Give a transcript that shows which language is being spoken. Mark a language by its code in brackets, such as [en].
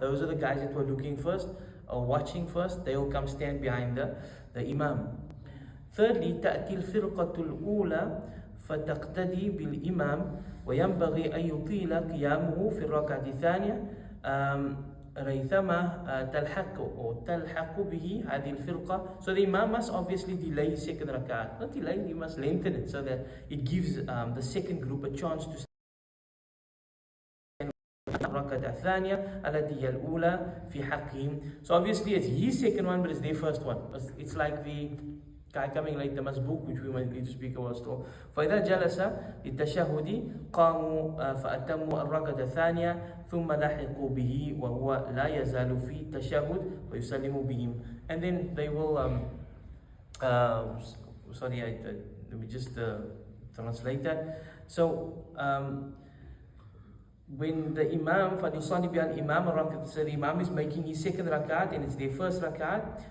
[en] Those are the guys that were looking first or watching first, they will come stand behind the Imam. [ar] Thirdly, تأتي الفرقة الأولى فتقتدي بالإمام وينبغي أن يطيل قيامه في الركعة الثانية ريثما تلحق به هذه الفرقة. [en] So the Imam must obviously delay his second rak'ah. Not delay, he must lengthen it so that it gives the second group a chance to stand [ar] الركعة الثانية التي هي الأولى في حقهم. [en] So obviously it's his second one, but it's their first one. It's like the guy coming like the masbook, which we might need to speak about still. [ar] فإذا جلس للتشهد قاموا فأتموا الركعة الثانية ثم لحقوا به وهو لا يزال في التشهد ويسلم بهم. [en] And then they will let me just translate that. So when the Imam [ar] فَلْيُصَلِّ بِهَا الْإِمَامَ الرَّكْعَةَ, [en] so the Imam is making his second rak'at and it's their first rak'at.